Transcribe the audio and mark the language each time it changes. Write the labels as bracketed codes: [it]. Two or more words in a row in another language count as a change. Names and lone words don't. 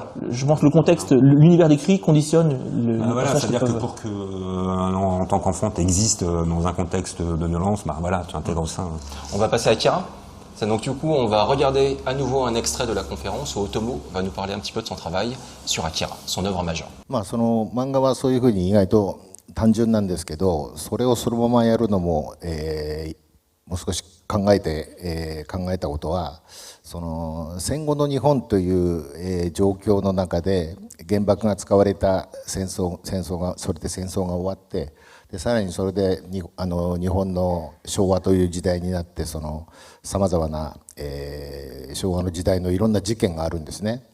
[fr] Je pense que le contexte, l'univers décrit conditionne le personnage. C'est-à-dire que pour que, en tant qu'enfant, tu existes dans un contexte de violence, tu intègres ça. On va passer à Akira. Donc du coup, on va regarder à nouveau un extrait de la conférence où Otomo va nous parler un petit peu de son travail sur Akira, son œuvre majeure. [ja] その漫画はそういうふうに意外と単純なんですけど、それをそのままやるのも、もう少し考えたことは、その戦後の日本という、状況の中で原爆が使われた戦争が終わって、でさらにそれで日本の昭和という時代になって、そのさまざまな、昭和の時代のいろんな事件があるんですね。